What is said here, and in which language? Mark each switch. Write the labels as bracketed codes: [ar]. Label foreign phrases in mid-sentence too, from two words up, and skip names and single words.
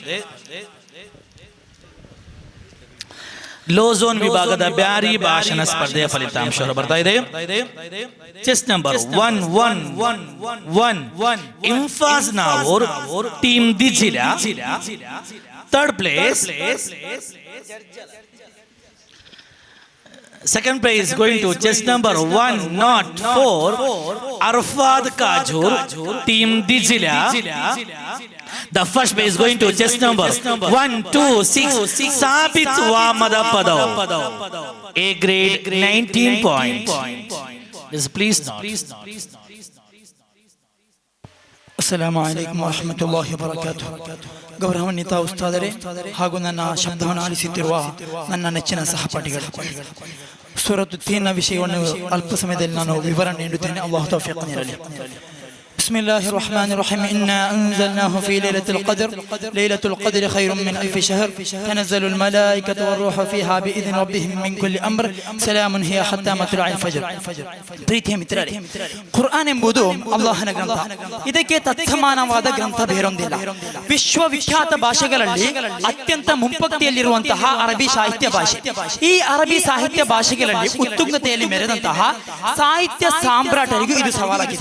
[kn] ಲೋಝೋನ್ ವಿಭಾಗದ ಬ್ಯಾರಿ ಭಾಷಣ ಸ್ಪರ್ಧೆಯ ಫಲಿತಾಂಶಗಳು ಬರ್ತಾ ಇದೆ. [en] chess number 1111 Imfaz Navoor team Dijilla. third place, second prize going to chess number 104 Arfad Kajur team Dijila. The first prize going to chess number 126 Sabit Wamada Padav, A grade 19 points. Please not. [ar] السلام عليكم ورحمة الله وبركاته. [kn] ಗೌರವಾನ್ವಿತ ಉಸ್ತಾದರೇ ಹಾಗೂ ನನ್ನ ಶಬ್ದವನ್ನು ಆಲಿಸುತ್ತಿರುವ ನನ್ನ ನೆಚ್ಚಿನ ಸಹಪಾಠಿಗಳು, ಸೂರತು ತೀನ್ ವಿಷಯವನ್ನು ಅಲ್ಪ ಸಮಯದಲ್ಲಿ ನಾನು ವಿವರಣೆ ನೀಡುತ್ತೇನೆ. ಅಲ್ಲಾಹು ತೌಫೀಕ್ ನೀಡಲಿ. [ar] بسم الله الرحمن الرحيم إنا أنزلناه في ليلة القدر ليلة القدر خير من ألف شهر تنزل الملائكة والروح فيها بإذن ربهم من كل أمر سلام هي حتى مطلع الفجر [kn] ಪ್ರೀತಿಯ ಮಿತ್ರರೇ, ಕುರ್ಆನ್ ಎಂಬುದು ಅಲ್ಲಾಹನ ಗ್ರಂಥ. ಇದಕ್ಕೆ ತತ್ಸಮಾನವಾದ ಗ್ರಂಥ ಬೇರೊಂದಿಲ್ಲ. ವಿಶ್ವವಿಖ್ಯಾತ ಭಾಷೆಗಳಲ್ಲಿ ಅತ್ಯಂತ ಮುಂಪಕ್ತಿಯಲ್ಲಿರುವಂತಹ ಅರಬಿ ಸಾಹಿತ್ಯ ಭಾಷೆ. ಈ ಅರಬಿ ಸಾಹಿತ್ಯ ಭಾಷೆಗಳಲ್ಲಿ ಉತ್ತುಂಗತೆಯಲ್ಲಿ ಮೆರೆದಂತಹ ಸಾಹಿತ್ಯ ಸಾಮ್ರಾಟರಿಗೂ ಇದು ಸವಾಲಾಗಿದೆ.